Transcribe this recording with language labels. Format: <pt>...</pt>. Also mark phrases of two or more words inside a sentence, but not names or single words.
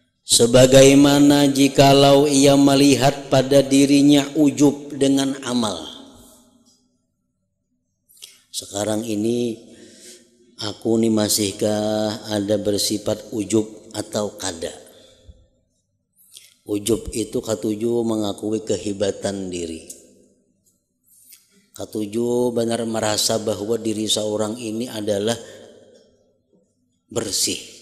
<id>Sebagaimana jikalau ia melihat pada dirinya ujub dengan amal.</id> <bjn>Sekarang ini aku nih masihkah ada bersifat ujub atau kada? Ujub itu katuju mengakui kehebatan diri. Katuju benar merasa bahwa diri seorang ini adalah bersih.</bjn>